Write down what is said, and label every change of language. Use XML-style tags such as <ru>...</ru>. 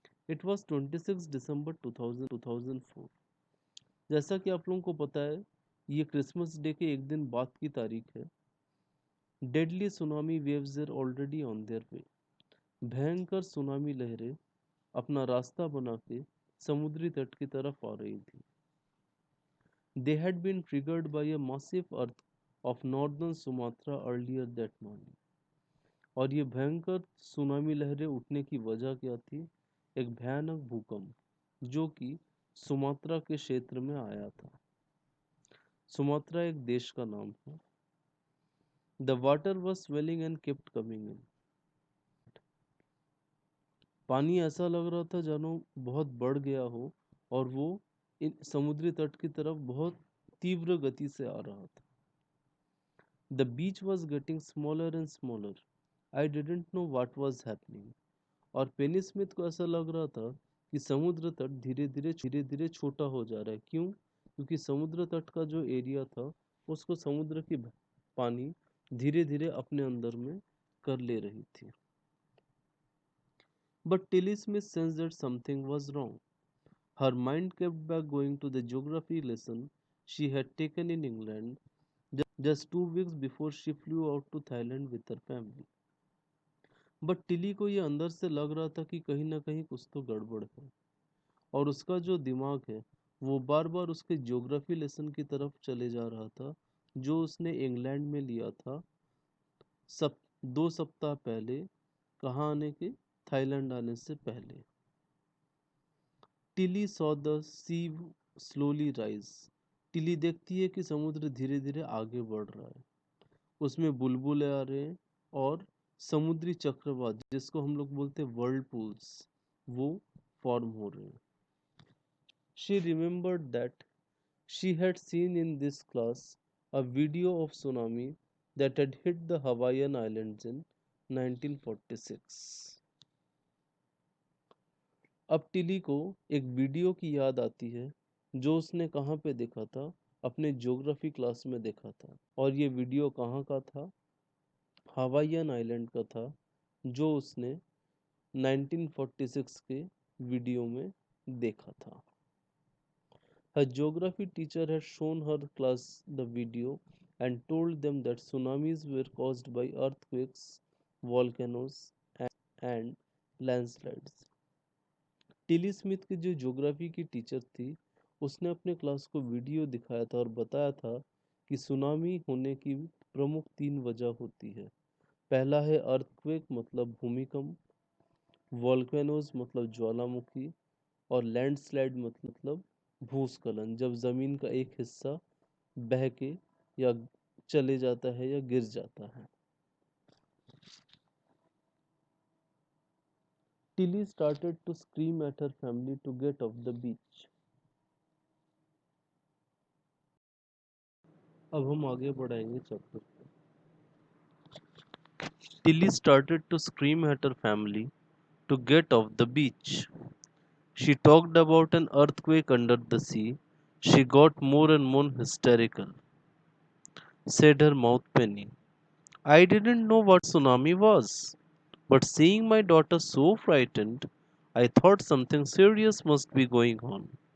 <en>it was</en> <hi>26 दिसंबर 2004। जैसा कि आप लोगों को पता है ये क्रिसमस डे के एक दिन बाद की तारीख है।</hi> <en>Deadly tsunami waves are already on their way.</en> <hi>भयंकर सुनामी लहरें अपना रास्ता बना के समुद्री तट की तरफ आ रही थी।</hi> <en>They had been triggered by a massive earth of northern Sumatra earlier that morning.</en> <hi>और ये भयंकर सुनामी लहरें उठने की वजह क्या थी? एक भयानक भूकंप जो कि सुमात्रा के क्षेत्र में आया था। सुमात्रा एक देश का नाम है।</hi> <en>The water was swelling and kept coming in.</en> <hi>पानी ऐसा लग रहा था जानो बहुत बढ़ गया हो और वो इन समुद्री तट की तरफ बहुत तीव्र गति से आ रहा था।</hi> <en>The beach was getting smaller and smaller. I didn't know what was happening.</en> <hi>और पेनी स्मिथ को ऐसा लग रहा था कि समुद्र तट धीरे धीरे छोटा हो जा रहा है। क्यों? क्योंकि समुद्र तट का जो एरिया था उसको समुद्र की पानी धीरे धीरे अपने अंदर में कर ले रही थी।</hi> <en>But Tilly Smith sensed that something was wrong. Her mind kept back going to the geography lesson she had taken in England just 2 weeks before she flew out to Thailand with her family.</en> <hi>But Tilly को ये अंदर से लग रहा था कि कहीं ना कहीं कुछ तो गड़बड़ है और उसका जो दिमाग है वो बार बार उसके ज्योग्राफी लेसन की तरफ चले जा रहा था जो उसने इंग्लैंड में लिया था सब 2 सप्ताह पहले, कहाँ आने के, थाईलैंड आने से पहले।</hi> <en>Tilly saw the sea slowly rise.</en> <hi>Tilly देखती है कि समुद्र धीरे धीरे आगे बढ़ रहा है, उसमें बुलबुले आ रहे हैं और समुद्री चक्रवात जिसको हम लोग बोलते हैं वर्लपूल्स, वो फॉर्म हो रहे हैं।</hi> <en>She remembered that she had seen in this class a video of tsunami that had hit the Hawaiian Islands in 1946.</en> <hi>अब टिली को एक वीडियो की याद आती है जो उसने कहाँ पे देखा था, अपने ज्योग्राफी क्लास में देखा था। और ये वीडियो कहाँ का था, हवाईयन आइलैंड का था, जो उसने 1946 के वीडियो में देखा था।</hi> <en>Her geography teacher had shown her class the video and told them that tsunamis were caused by earthquakes, volcanoes, and landslides.</en> <hi>Tilly Smith की जो ज्योग्राफी की टीचर थी, उसने अपने क्लास को वीडियो दिखाया था और बताया था कि सुनामी होने की प्रमुख 3 वजह होती है। पहला है अर्थक्वेक मतलब भूमिकंप, वॉल्केनोज मतलब ज्वालामुखी, और लैंडस्लाइड मतलब भूस्खलन, जब जमीन का एक हिस्सा बह के या चले जाता है या गिर जाता है।</hi> <en>Tilly started to scream at her family to get off the beach.</en> <hi>अब हम आगे बढ़ाएंगे चैप्टर को।</hi> <en>Tilly started to scream at her family to get off the beach. She talked about an earthquake under the sea. She got more and more hysterical, said her mouth Penny. I didn't know what tsunami was, but seeing my daughter so frightened, I thought something serious must be going on.</en>